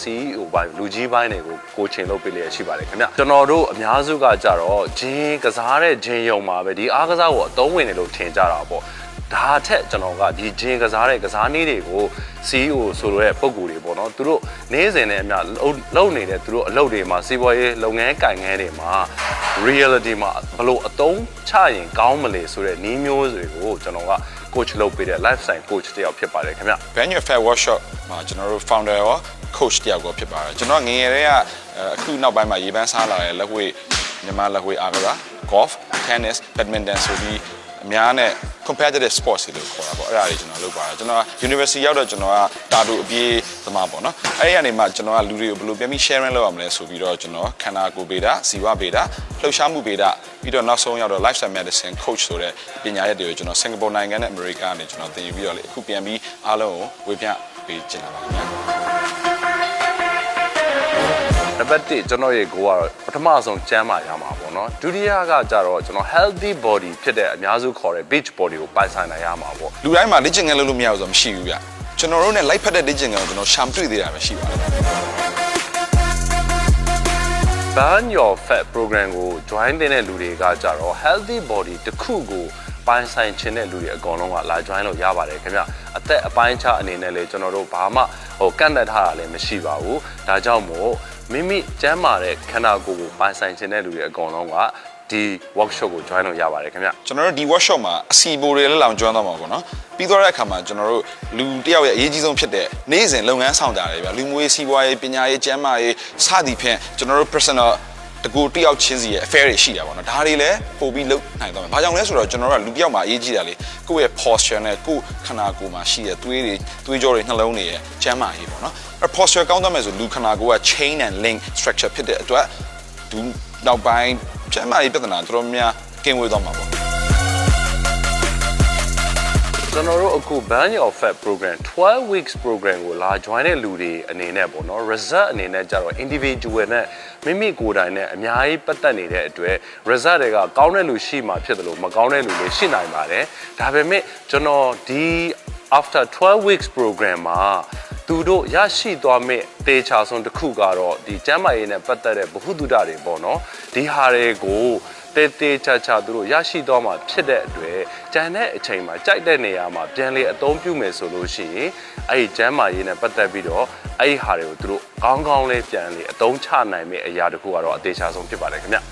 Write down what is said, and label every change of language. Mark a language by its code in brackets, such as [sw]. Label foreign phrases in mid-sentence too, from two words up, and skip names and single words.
[my] CEO ဘိုင်းလူကြီးပိုင်းတွေကိုကိုချင်းလုပ်ပေးလျက်ရှိပါတယ်ခင်ဗျကျွန်တော်တို့အများစုကကြတော့ gym ကစားတဲ့ gym ရုံမှာပဲဒီအားကစားကိုအသုံးဝင်တယ်လို့ထင်ကြတာပေါ့ဒါထက်ကျွန်တော်ကဒီ gym ကစားတဲ့ကစားနည်းတွေကို CEO ဆိုတဲ့ပုံကူတွေပေါ့နော်သူတို့နေ့စဉ်နဲ့အများလုပ်နေတဲ့သူတို့အလုပ်တွေမှာစီးပွားရေးလုပ်ငန်းကိုင်ငန်းတွေမှာ reality မှာဘလို့အသုံးချရင်ကောင်းမလဲဆိုတဲ့နည်းမျိုးတွေကိုကျွန်တော်ကcoach လုပ်ပေးတဲ့ [en] lifestyle coach [my] တယောက်ဖြစ်ပါတယ်ခင်ဗျ [en] Burn your fat workshop [my] မှာကျွန်တော်တို့ founder ရော coach တယောက်ကိုဖြစ်ပါတယ်ကျွန်တော်ငယ်ငယ်တည်းကအခုနောက်ပိုင်းမှာရေပန်းစားလာတဲ့လက်ဝှေ့မြန်မာလက်ဝှေ့ အားကစား [en] golf tennis badminton [my] ဆိုပြီးအများနဲ့ [en] competitive sports [my] တွေလို့ခေါ်တာပေါ့အဲ့ဒါတွေကျွန်တော်လုပ်ပါတယ်ကျွန်တော် university ရောက်တော့ကျွန်တော်ကတာတူအပြေးသမားပေါ့နော်အဲ့ဒီကနေမှကျွန်တော်ကလူတွေကိုဘယ်လိုပြန်ပြီး sharing လုပ်ရမလဲဆိုပြီးတော့ကျွန်တော်ခန္ဓာကိုယ်ဗေဒဇီဝဗေဒလှုပ်ရှားမှုဗေဒပြီးတော့နောက်ဆုံးရောက်တော့ [en] lifestyle medicine coach [my] ဆိုတဲ့ပညာရပ်တွေကိုကျွန်တော်စင်ကာပူနိုင်ငံနဲ့အမေရိကကနေကျွန်တော်သင်ယူပြီးတော့လေအခုပြန်ပြီးအားလုံးကိုဝေမျှပေးချင်တာပါခင်ဗျာ နံပါတ်1ကျွန်တော်ရဲ့ goal ကတော့ပထမဆုံးကျန်းမာရမှာပေါ့နော်ဒုတိယကကြတော့ကျွန်တော် [en] healthy body [my] ဖြစ်တဲ့အများစုခေါ်တဲ့ [en] beach body [my] ကိုပိုင်ဆိုင်နိုင်ရမှာပေါ့ လူတိုင်းမှာလေ့ကျင့်ခန်းလုပ်လို့မရဘူးဆိုတော့မရှိဘူးဗျကျွန်တော်တို့ ਨੇ လိုက်ဖက်တဲ့လေ့ကျင့်ခန်းကိုကျွန်တော်ရှာမတွေ့သေးတာပဲရှိပါတယ် [en] Burn your fat program [my] ကို join တဲ့လူတွေကကြတော့ [en] healthy body [my] တစ်ခုကိုပိုင်ဆိုင်ခြင်းတဲ့လူတွေအကုန်လုံးကလာ join လို့ရပါတယ်ခင်ဗျအသက်အပိုင်းခြားအနေနဲ့လေကျွန်တော်တို့ဘာမှကန့်သတ်ထားတာလည်းမရှိပါဘူးဒါကြောင့်မို့မိမိကျန်းမာတဲ့ခန္ဓာကိုယ်ကိုပိုင်ဆိုင်ခြင်းတဲ့လူတွေအကုန်လုံးကဒီ workshop ကို join လို့ရပါတယ်ခင်ဗျ ကျွန်တော်တို့ဒီ workshop မှာအစီအပိုတွေလည်းလောင်ကျွမ်းသွားမှာပေါ့နော်ပြီးတော့တဲ့အခါမှာကျွန်တော်တို့လူတစ်ယောက်ရဲ့အရေးကြီးဆုံးဖြစ်တဲ့နေ့စဉ်လုပ်ငန်း ဆောင်တာတွေဗျလူမှုရေးစီးပွားရေးပညာရေးကျန်းမာရေးစသည်ဖြင့်ကျွန်တော်တို့ personal တကူတယောက်ချင်းစီရဲ့ affair တွေရှိတာပေါ့နော်ဒါတွေလည်းပို့ပြီးလုပ်နိုင်တော့မယ်။ဘာကြောင့်လဲဆိုတော့ကျွန်တော်တို့ကလူတစ်ယောက်မှာအရေးကြီးတာလေကိုယ့်ရဲ့ posture နဲ့ကိုယ်ခန္ဓာကိုယ်မှာရှိတဲ့သွေးကြောတွေနှလုံးတွေရဲ့ကျန်းမာရေးပေါ့နော်။အဲ posture ကောင်းသွားမယ်ဆိုလူခန္ဓာကိုယ်က [en] chain and link structure [my] ဖြစ်တဲ့အတွက်ဒီနောက်ပိုင်းကျန်းမာရေးပြဿနာတော်တော်များကင်းဝေးသွားမှာပေါ့ ကျွန်တော်တို့အခု [en] Burn Your Fat Program 12 weeks program [my] ကိုလာ join တဲ့လူတွေအနေနဲ့ပေါ့နော် result အနေနဲ့ကြတော့ individual နဲ့မိမိကိုယ်တိုင်နဲ့အများကြီးပတ်သက်နေတဲ့ အတွက် result တွေကကောင်းတဲ့လူရှိမှဖြစ်တယ်လို့မကောင်းတဲ့လူတွေရှိနိုင်ပါတယ်ဒါပေမဲ့ကျွန်တော်ဒီ [en] after 12 weeks program [my] မှာ သူတို့ရရှိသွားမဲ့တေချာဆုံးတစ်ခုကတော့ဒီကျန်းမာရေးနဲ့ပတ်သက်တဲ့ဗဟုသုတတွေပေါ့နော်ဒီဟာတွေကိုတေချာသူတို့ရရှိသွားမှာဖြစ်တဲ့အတွက်ကျန်တဲ့အချိန်မှာကြိုက်တဲ့နေရာမှာပြန်လေအသုံးပြုမယ်ဆိုလို့ရှိရင်အဲ့ဒီကျန်းမာရေးနဲ့ပတ်သက်ပြီးတော့အဲ့ဒီဟာတွေကိုသူတို့ကောင်းကောင်းလေးပြန်လေအသုံးချနိုင်မယ့်အရာတစ်ခုကတော့အသေးချာဆုံးဖြစ်ပါတယ်ခင်ဗျ